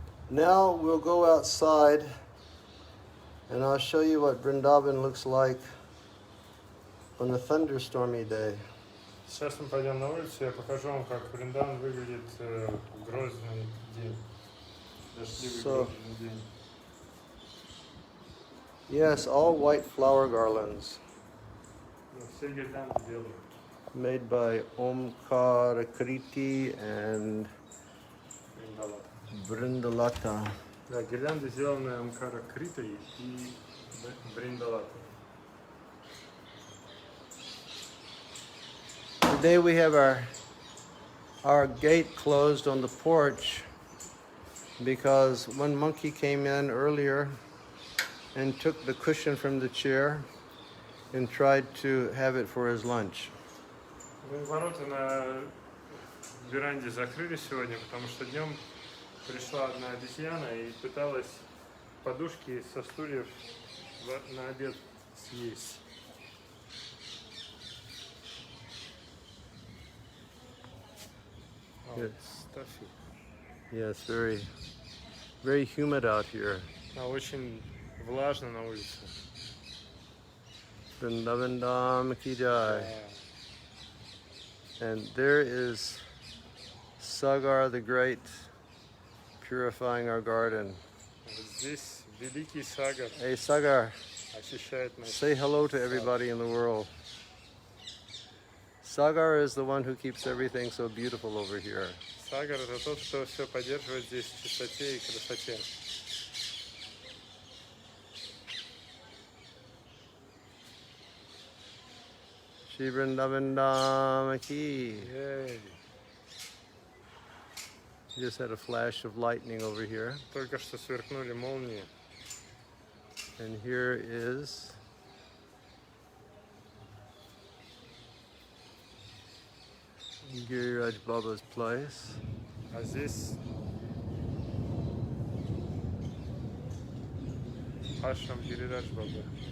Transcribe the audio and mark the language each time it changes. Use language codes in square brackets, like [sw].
[en] Now we'll go outside and I'll show you what Vrindavan looks like on a thunderstormy day. [ru] Сейчас мы пойдем на улицу, я покажу вам, как Вриндаван выглядит в грозный день. Дождливый грозный день. [en] Yes, all white flower garlands. [ru] Все гирлянды белые. [en] Made by Omkar Kriti and Vrindalata. [ru] Да, гирлянды сделаны Амкара Критой и Вриндалатой. [en] Today we have our gate closed on the porch because one monkey came in earlier and took the cushion from the chair and tried to have it for his lunch. [ru] Ворота на веранде закрыли сегодня, потому что днем пришла одна обезьяна и пыталась подушки со стульев на обед съесть. [en] Yes. Stuffy. Yes, very humid out here. [ru] Очень влажно на улице. [hi] Vrindavan Dham ki jai. [en] And there is Sagar the Great purifying our garden. [ru] Здесь великий Сагар [en] Hey Sagar, [ru] очищает нас. [en] say hello to everybody in the world. Sagar is the one who keeps everything so beautiful over here. [ru] Сагар — это тот, кто все поддерживает здесь в чистоте и красоте. [hi] Shri Vrindavan Dham ki. [en] Yay. Just had a flash of lightning over here. [ru] Только что сверкнули молнии. [en] And here is Giriraj Baba's place. [ru] А здесь ашрам Гирирадж Баба.